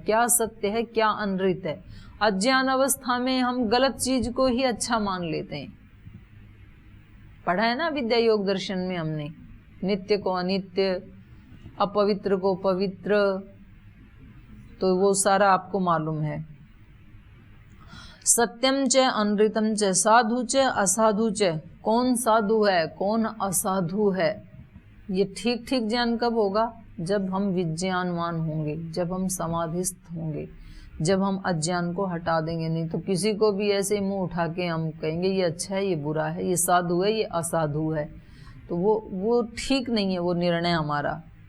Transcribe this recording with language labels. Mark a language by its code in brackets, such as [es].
[hi] क्या सत्य है, क्या अनृत है। अज्ञान अवस्था में हम गलत चीज को ही अच्छा मान लेते हैं। पढ़ा है ना विद्या योग दर्शन में हमने, नित्य को अनित्य, अपवित्र को पवित्र, तो वो सारा आपको मालूम है। [sa] सत्यम च अनृतम च साधु च असाधु च। [hi] कौन साधु है, कौन असाधु है, ये ठीक ठीक ज्ञान कब होगा? जब हम विज्ञानवान होंगे, जब हम समाधिस्थ होंगे, जब हम अज्ञान को हटा देंगे। नहीं तो किसी को भी ऐसे मुंह उठा के हम कहेंगे ये अच्छा है, ये बुरा है, ये साधु है, ये असाधु है, तो वो ठीक नहीं है वो निर्णय हमारा।